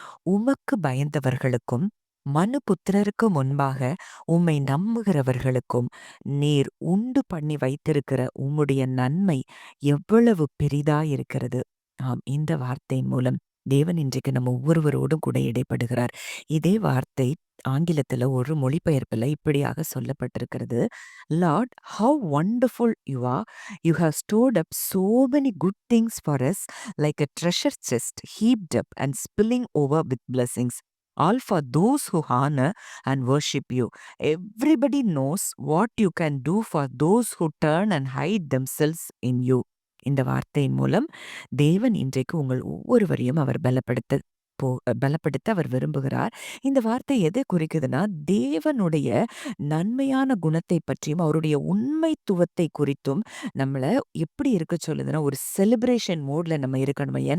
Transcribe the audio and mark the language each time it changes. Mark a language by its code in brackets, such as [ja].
[ta] உமக்கு பயந்தவர்களுக்கும் மனுபுத்திரருக்கு முன்பாக உம்மை நம்புகிறவர்களுக்கும் நீர் உண்டு பண்ணி வைத்திருக்கிற உம்முடைய நன்மை எவ்வளவு பெரிதாயிருக்கிறது. ஆம், இந்த வார்த்தையின் மூலம் தேவன் இன்றைக்கு நம்ம ஒவ்வொருவரோடும் கூட இடைப்படுகிறார். இதே வார்த்தை ஆங்கிலத்துல ஒரு மொழிபெயர்ப்புல இப்படியாக சொல்லப்பட்டிருக்கிறது. [en] Lord, how wonderful you are. You have stored up so many good things for us, like a treasure chest heaped up and spilling over with blessings, all for those who honor and worship you. Everybody knows what you can do for those who turn and hide themselves in you. [ta] இந்த வார்த்தையின் மூலம் தேவன் இன்றைக்கு உங்கள் ஒவ்வொருவரையும் அவர் பலப்படுத்த அவர் விரும்புகிறார். இந்த வார்த்தை எதை குறிக்குதுன்னா, தேவனுடைய நன்மையான குணத்தை பற்றியும் அவருடைய உண்மைத்துவத்தை குறித்தும் நம்மள எப்படி இருக்க சொல்லுதுன்னா, ஒரு செலிப்ரேஷன் மோட்ல நம்ம இருக்கணும்.